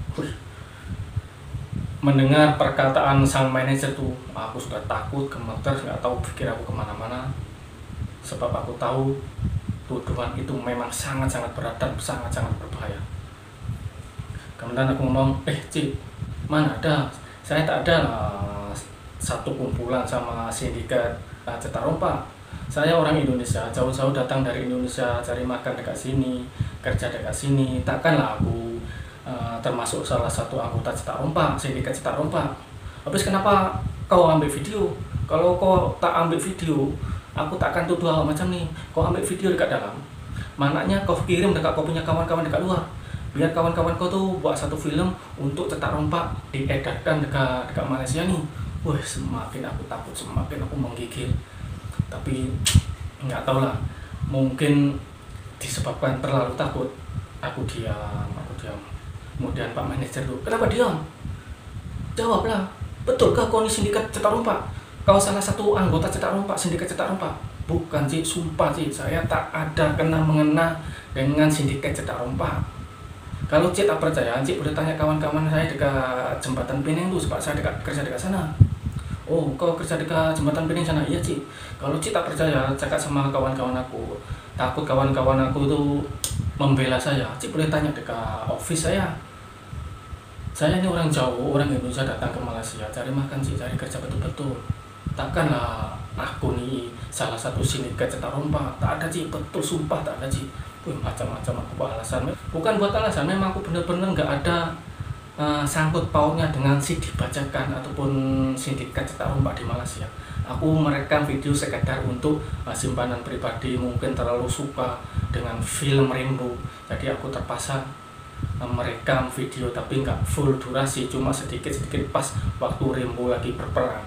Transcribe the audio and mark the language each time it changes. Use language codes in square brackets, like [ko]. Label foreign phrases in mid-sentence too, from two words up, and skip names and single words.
[id] Mendengar perkataan sang manajer tuh, aku sudah takut, gemeter, nggak tahu pikir aku kemana-mana. Sebab aku tahu tuduhan itu memang sangat-sangat berat dan sangat-sangat berbahaya. Kemudian aku ngomong, Cip, [ms] mana ada, saya tak ada satu kumpulan sama sindikat cetak rompak. Saya orang Indonesia, jauh-jauh datang dari Indonesia cari makan dekat sini, kerja dekat sini. Takkanlah aku termasuk salah satu anggota cetak rompak, sindikat cetak rompak. Habis kenapa kau ambil video? Kalau kau tak ambil video, aku tak akan tuduh awak macam nih. Kau ambil video dekat dalam, mananya kau kirim dekat kau punya kawan-kawan dekat luar. biar kawan-kawan kau tuh buat satu film untuk cetak rompak diedarkan dekat Malaysia nih. [id] Wah, semakin aku takut, semakin aku menggigil. Tapi nggak tahu lah, mungkin disebabkan terlalu takut, aku diam. Kemudian Pak Manajer tuh, kenapa diam? [ms] Jawablah, betulkah kau ini sindikat cetak rompak? Kau salah satu anggota cetak rompak, sindikat cetak rompak? Bukan Cik, sumpah Cik, saya tak ada kena mengena dengan sindikat cetak rompak. Kalau Cik tak percaya, Cik boleh tanya kawan-kawan saya dekat jembatan Pinang tuh, sebab saya kerja dekat sana. Oh, kau kerja dekat jembatan Pinang sana? Iya Cik. Kalau Cik tak percaya, cakap sama kawan-kawan aku. Takut kawan-kawan aku tuh membela saya, Cik boleh tanya dekat office saya. Saya ini orang jauh, orang Indonesia datang ke Malaysia cari makan Cik, cari kerja betul-betul. Takkanlah aku nih salah satu sindikat cetak rompak. Tak ada Cik, betul sumpah tak ada Cik. Macam-macam aku buat alasan. [id] Bukan buat alasan, memang aku bener-bener nggak ada sangkut pautnya dengan si dibacakan ataupun sindikat cetak rompak di Malaysia. Aku merekam video sekadar untuk simpanan pribadi, mungkin terlalu suka dengan film Rimbo, jadi aku terpaksa merekam video, tapi nggak full durasi, cuma sedikit-sedikit pas waktu Rimbo lagi berperang.